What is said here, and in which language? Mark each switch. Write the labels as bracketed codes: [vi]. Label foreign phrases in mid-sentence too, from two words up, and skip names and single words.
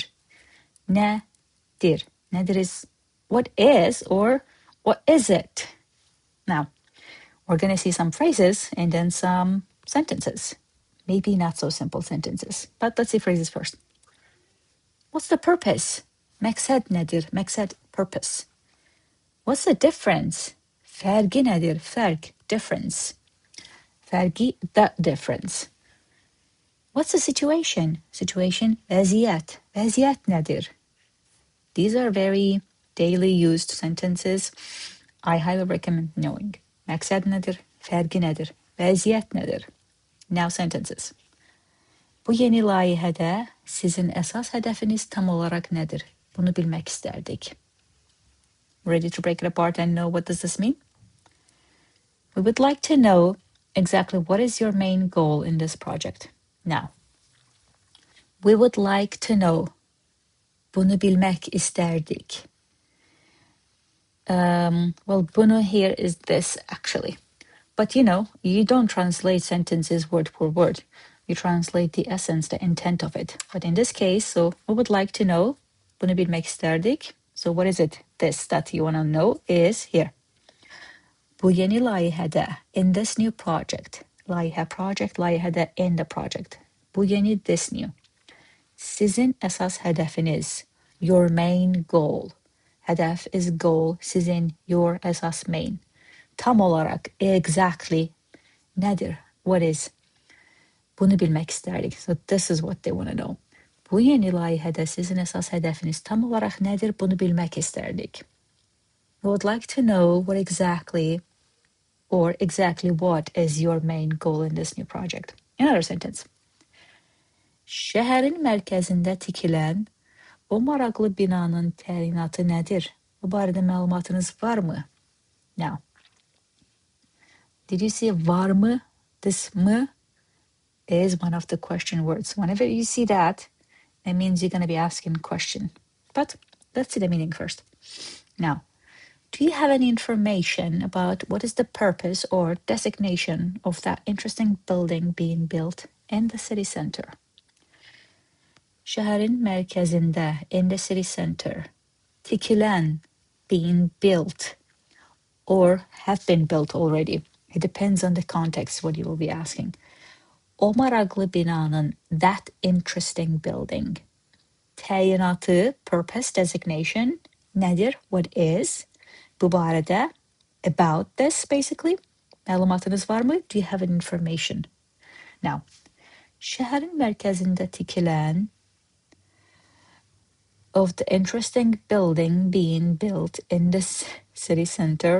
[az] NÄDİR. [en] NÄDİR is what is or what is it? Now, we're going to see some phrases and then some sentences. Maybe not so simple sentences, but let's see phrases first. What's the purpose? [az] Məqsəd nədir? Məqsəd, [en] purpose. What's the difference? [az] Fərqi nədir? Fərq, [en] difference. Fərqi, the difference. What's the situation? Situation, [az] vəziyyət. Vəziyyət nədir? [en] These are very daily used sentences. I highly recommend knowing. [az] Məqsəd nədir? Fərqi nədir? Vəziyyət nədir? [en] Now sentences. [az] Bu yeni layihədə sizin əsas hədəfiniz tam olaraq nədir? Bunu bilmək istərdik. [en] Ready to break it apart and know what does this mean? We would like to know exactly what is your main goal in this project. Now, we would like to know. [az] Bunu bilmək istərdik. [en] Well, bunu here is this actually. But you know, you don't translate sentences word for word. You translate the essence, the intent of it. But in this case, so we would like to know. [az] Bunu bilmək istərdik. [en] So what is it? This that you want to know is here. [az] Bu yeni layihədə, [en] in this new project. Layihə, project, layihədə, in the project. [az] Bu yeni, [en] this new. [az] Sizin əsas hədəfiniz, [en] your main goal. Hədəf is goal, sizin, your əsas main. [az] Tam olaraq, exactly, nədir? [en] What is? [az] Bunu bilmək istərdik. [en] So this is what they want to know. [az] Bu yeni layihədə sizin əsas hədəfiniz tam olaraq nədir? Bunu bilmək istərdik. [en] We would like to know what exactly or exactly what is your main goal in this new project. Another sentence. [az] Şəhərin mərkəzində tikilən o maraqlı binanın təqdimatı nədir? Bu barədə məlumatınız varmı? [en] Now, did you see varmı? This mı is one of the question words. Whenever you see that, it means you're going to be asking a question. But let's see the meaning first. Now, do you have any information about what is the purpose or designation of that interesting building being built in the city center? [az] Şəhərin mərkəzində, [en] in the city center, tikilən, being built, or have been built already. It depends on the context what you will be asking. [az] O maraqlı binanın, [en] that interesting building. Təqdimatı, purpose, designation, nədir, what is, [az] bu barədə, [en] about this basically. [az] Məlumatınız varmı? [en] Do you have an information? Now, [az] şəhərin mərkəzində tikilən [en] of the interesting building being built in this city center.